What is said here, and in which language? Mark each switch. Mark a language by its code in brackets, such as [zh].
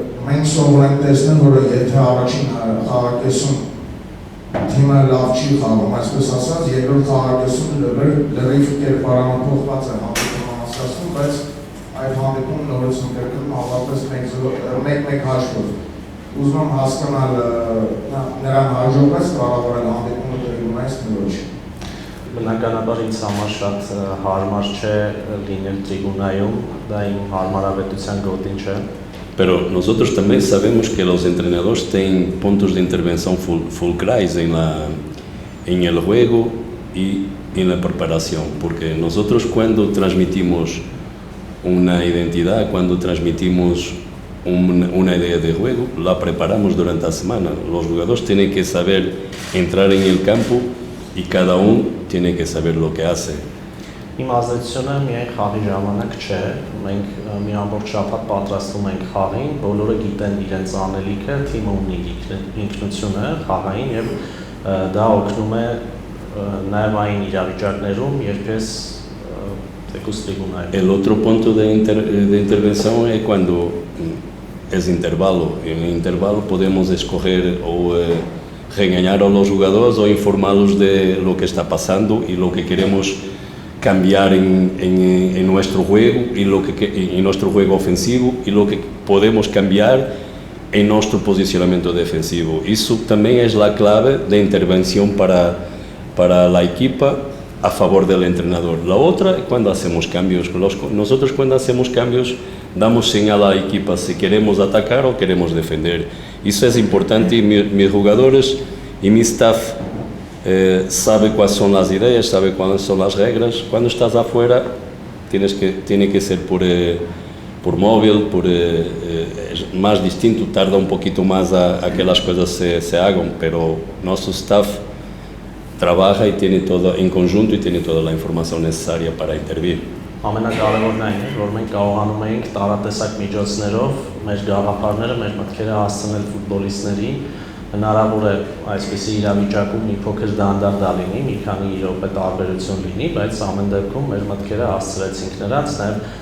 [hy] մենք սովոր ենք տեսնել, որ եթե առաջին խաղակեսում թիմը լավ չի խաղում, այսպես ասած, երկրորդ խաղակեսում լրիվ կերպարանափոխված է հանդիպումը անցկացնում, բայց այդ հանդիպումը նորից ընկերկրում ավարտվեց 1-1 հաշվով։ Ուզում եմ հասկանալ նրան հաջողվեց կառավարել հանդիպումը տրիբունայից թե ոչ։ Բնականաբար ինձ համար շատ հարմար չէ լինել տրիբունայում, դա իմ հարմարավետության գոտին չէ։ [es] Pero nosotros también sabemos que los entrenadores tienen puntos de intervención fulcrais en el juego y en la preparación, porque nosotros cuando transmitimos una identidad, cuando transmitimos una idea de juego, la preparamos durante la semana. Los jugadores tienen que saber entrar en el campo y cada uno tiene que saber lo que hace. [hy] Իմ ազդեցությունը միայն խաղի ժամանակ չէ, մենք մի ամբողջ շաբաթ պատրաստում ենք խաղին, բոլորը գիտեն իրենց անելիքը, թիմը ունի ինքնությունը խաղային եւ դա օգնում է նաեւ այն իրավիճակներում, երբ ես թեկուզ տրիբունայում։ [es] El otro punto de intervención es cuando es intervalo. En el intervalo podemos escoger o regañar a los jugadores o informarlos de lo que está pasando y lo que queremos cambiar en nuestro juego y en nuestro juego ofensivo y lo que podemos cambiar en nuestro posicionamiento defensivo. Eso también es la clave de intervención para la equipa a favor del entrenador. La otra es cuando hacemos cambios. Nosotros cuando hacemos cambios damos señal a la equipa si queremos atacar o queremos defender. Eso es importante y mis jugadores y mi staff sabe cuáles son las ideas, sabe cuáles son las reglas. Cuando estás afuera tiene que ser por móvil, es más distinto, tarda un poquito más a que las cosas se hagan, pero nuestro staff trabaja y tiene todo en conjunto y tiene toda la información necesaria para intervenir. [hy] Ամենակարևորն այն է, որ մենք կարողանում ենք տարատեսակ միջոցներով մեր գաղափարները, մեր մտքերը հասցնել ֆուտբոլիստների, հնարավոր է այսպիսի իրավիճակում մի փոքր դանդաղ լինի, մի քանի րոպե տարբերություն լինի, բայց ամեն դեպքում մեր մտքերը հասցրեցինք նրանց, նաև